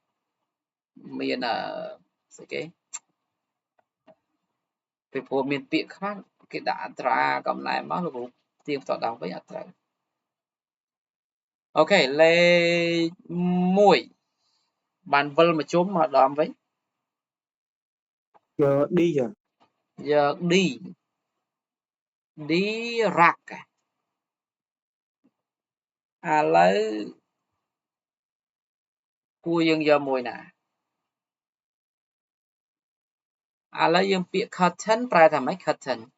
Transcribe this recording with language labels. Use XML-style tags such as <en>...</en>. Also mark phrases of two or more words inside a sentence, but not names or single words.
<km>ស្អីគេពីព្រោះមានពាក្យខ្លះគេដាក់អត្រាកំណែមកលោកគ្រូទៀងផ្ទាល់ដល់វិញអត់ត្រូវអូខេលេខ1បានវិលមកជុំមកដល់វិញ</km> <vi>giờ đi rồi</vi> <km>យក D រ៉ាក់ឥឡូវគួរយើងយកមួយណាឥឡូវយើងពាក្យ curtain ប្រែថាម៉េច curtain</km>